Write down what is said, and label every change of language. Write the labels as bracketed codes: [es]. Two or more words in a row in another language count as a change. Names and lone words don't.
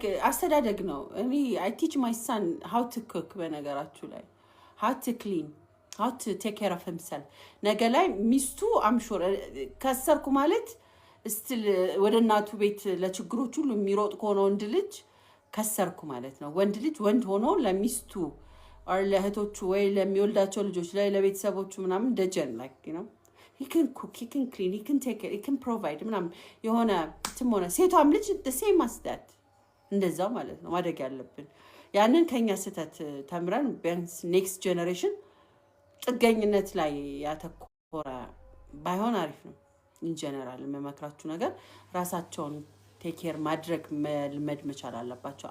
[am] አስተዳደግ ነው። እኔ [en] I teach my son how to cook [am] በነገራችሁ ላይ [en] how to clean how to take care of himself። [am] ነገ ላይ ሚስቱ አምሹር ከሰርኩ ማለት ስትል ወደ እናቱ ቤት ለችግሮች ሁሉ የሚሮጥ ከሆነ ወንድ ልጅ ከሰርኩ ማለት ነው። ወንድ ልጅ ወንድ ሆኖ ለሚስቱ or ለእህቶቹ ወይ ለሚወልዳቸው ልጆች ላይ ለቤተሰቦቹ ምናምን ደጀን [en] like you know he can cook, he can clean, he can take care, he can provide [am] ምናምን የሆነ ትሞና ሴቷም ልጅ [en] the same as that [am] እንደዛው ማለት ነው ማደግ ያለብን። ያንን ከኛ ስህተት ተምረን ቢያንስ [en] next generation [am] ጥገኝነት ላይ ያተኮረ ባይሆን አሪፍ ነው። [en] in general [am] የምመክራችሁ ነገር ራሳቸውን [en] take care [am] ማድረግ መልመድ መቻል አለባቸው